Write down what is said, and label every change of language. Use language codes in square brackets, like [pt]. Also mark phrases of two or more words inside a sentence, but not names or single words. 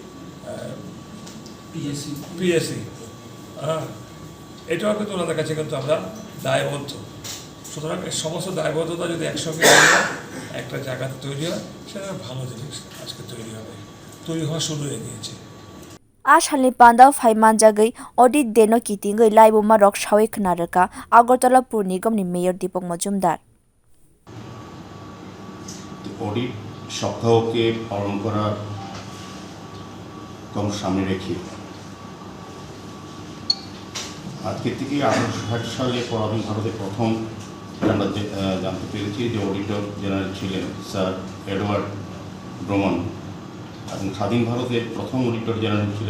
[bn] পিএসসি এটাও কিন্তু ওনাদের কাছে কিন্তু আমরা দায়বদ্ধ সুতরাং এই সমস্ত দায়বদ্ধতা যদি একসঙ্গে একটা জায়গাতে তৈরি হয় সেটা ভালো জিনিস আজকে তৈরি হওয়া শুরু হয়ে গিয়েছে [trp] Ashalni panda phai manjagai audit deno kitingai laiboma rok sawi khnaraka agartala pur nigam ni mayor Dipak majumdar [bn] অডিট সপ্তাহকে পালন করার কম সামনে রেখে আজকে থেকে 1860 সালে পরাধীন ভারতের প্রথম আমরা জানতে পেরেছি যে অডিটর জেনারেল ছিলেন স্যার এডওয়ার্ড ব্রমন এবং স্বাধীন ভারতের প্রথম অডিটর জেনারেল ছিলেন